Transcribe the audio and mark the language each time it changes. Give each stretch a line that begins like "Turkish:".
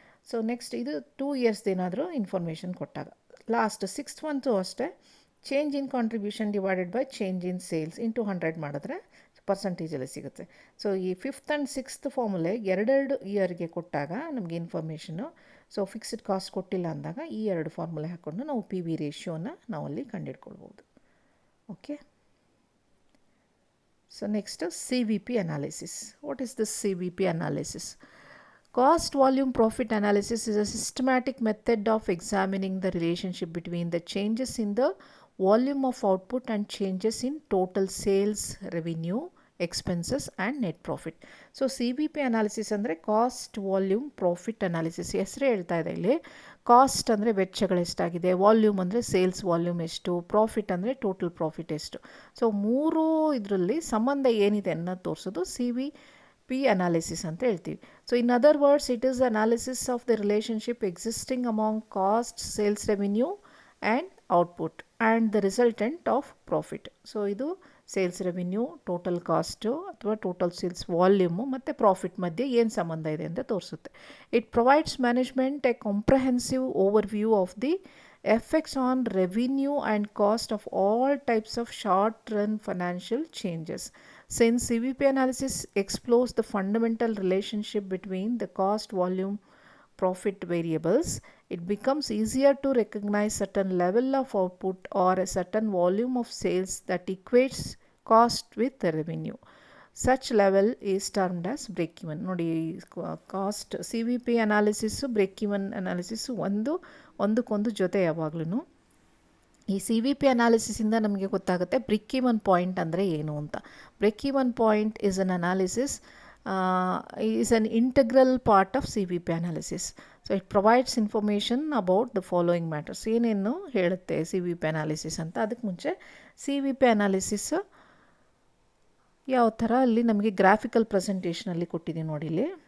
Kannada: So next ಇದು 2 ಇಯರ್ಸ್ದು ಏನಾದರೂ information ಕೊಟ್ಟಾಗ. ಲಾಸ್ಟ್ ಸಿಕ್ಸ್ತ್ ಮಂತು ಅಷ್ಟೇ,
English: change in contribution divided by change in sales into 100
Kannada: ಮಾಡಿದ್ರೆ ಪರ್ಸೆಂಟೇಜಲ್ಲಿ ಸಿಗುತ್ತೆ. ಸೊ ಈ ಫಿಫ್ತ್ ಆ್ಯಂಡ್ ಸಿಕ್ಸ್ತ್ ಫಾರ್ಮುಲೆ ಎರಡೆರಡು ಇಯರ್ಗೆ ಕೊಟ್ಟಾಗ ನಮಗೆ ಇನ್ಫಾರ್ಮೇಷನು. ಸೊ ಫಿಕ್ಸ್ಡ್ ಕಾಸ್ಟ್ ಕೊಟ್ಟಿಲ್ಲ ಅಂದಾಗ ಈ ಎರಡು ಫಾರ್ಮುಲೆ ಹಾಕ್ಕೊಂಡು ನಾವು ಪಿ ವಿ ರೇಷಿಯೋನ ನಾವಲ್ಲಿ ಕಂಡುಹಿಡ್ಕೊಳ್ಬೋದು.
English: Okay, so next CVP analysis. What is this CVP analysis? Cost volume profit analysis is a systematic method of examining the relationship between the changes in the volume of output and changes in total sales, revenue, expenses and net profit.
Kannada: So CVP analysis ಅಂದರೆ cost volume profit analysis. ಹೆಸರೇ ಹೇಳ್ತಾ ಇದೆ ಇಲ್ಲಿ. Cost ಅಂದರೆ ವೆಚ್ಚಗಳು ಎಷ್ಟಾಗಿದೆ, volume ಅಂದರೆ sales volume ಎಷ್ಟು, ಪ್ರಾಫಿಟ್ ಅಂದರೆ ಟೋಟಲ್ ಪ್ರಾಫಿಟ್ ಎಷ್ಟು. ಸೊ ಮೂರು ಇದರಲ್ಲಿ ಸಂಬಂಧ ಏನಿದೆ ಅನ್ನೋದು ತೋರಿಸೋದು CVP ಅನಾಲಿಸಿಸ್ ಅಂತ ಹೇಳ್ತೀವಿ.
English: So in other words it is analysis of the relationship existing among cost, sales revenue and output and the resultant of profit.
Kannada: So ಇದು ಸೇಲ್ಸ್ ರೆವಿನ್ಯೂ, ಟೋಟಲ್ ಕಾಸ್ಟು ಅಥವಾ ಟೋಟಲ್ ಸೇಲ್ಸ್ ವಾಲ್ಯೂಮು ಮತ್ತು profit ಮಧ್ಯೆ ಏನು ಸಂಬಂಧ ಇದೆ ಅಂತ ತೋರಿಸುತ್ತೆ.
English: It provides management a comprehensive overview of the effects on revenue and cost of all types of short run financial changes. Since CVP analysis explores the fundamental relationship between the cost, volume, profit variables, it becomes easier to recognize certain level of output or a certain volume of sales that equates cost with the revenue. Such level is termed as break even.
Kannada: ನೋಡಿ, cost CVP analysis break even analysis ಒಂದಕ್ಕೊಂದು ಜೊತೆ ಯಾವಾಗ್ಲೂ. ಈ CVP ಅನಾಲಿಸಿಸಿಂದ ನಮಗೆ ಗೊತ್ತಾಗುತ್ತೆ break even point ಅಂದರೆ ಏನು ಅಂತ.
English: Break even point is an analysis is an integral part of CVP analysis. So it provides information about the following matters.
Kannada: ಏನೇನು ಹೇಳುತ್ತೆ CVP analysis ಅಂತ. ಅದಕ್ಕೆ ಮುಂಚೆ CVP analysis ಯಾವ ಥರ ಅಲ್ಲಿ ನಮಗೆ ಗ್ರಾಫಿಕಲ್ ಪ್ರೆಸೆಂಟೇಷನಲ್ಲಿ ಕೊಟ್ಟಿದ್ದೀನಿ ನೋಡಿ ಇಲ್ಲಿ.